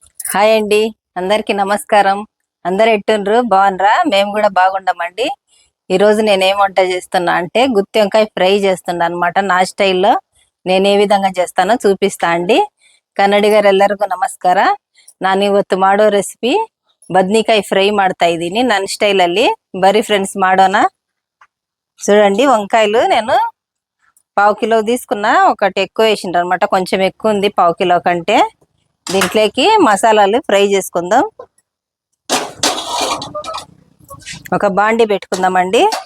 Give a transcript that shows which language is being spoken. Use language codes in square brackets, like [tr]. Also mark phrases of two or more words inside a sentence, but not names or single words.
[te] హాయ్ అండి, అందరికి నమస్కారం. అందరు ఎట్టుండ్రు? బాగుండ్రా? మేము కూడా బాగుండమండి. ఈరోజు నేనేం వంట చేస్తున్నా అంటే గుత్తి వంకాయ ఫ్రై చేస్తున్నా అనమాట. నా స్టైల్లో నేను ఏ విధంగా చేస్తానో చూపిస్తా అండి. [kn] ಕನ್ನಡಿಗರೆಲ್ಲರಿಗೂ ನಮಸ್ಕಾರ. ನಾನು ಇವತ್ತು ಮಾಡೋ ರೆಸಿಪಿ ಬದ್ನಿಕಾಯಿ ಫ್ರೈ ಮಾಡ್ತಾ ಇದ್ದೀನಿ ನನ್ನ ಸ್ಟೈಲಲ್ಲಿ. ಬರೀ ఫ్రెండ్స్ ಮಾಡೋಣ. [te] చూడండి, వంకాయలు నేను పావు కిలో తీసుకున్నా. ఒకటి ఎక్కువ వేసిండ్రు అనమాట, కొంచెం ఎక్కువ ఉంది పావు కిలో కంటే. దీంట్లోకి మసాలాలు ఫ్రై చేసుకుందాం. ఒక బాండి పెట్టుకుందామండి.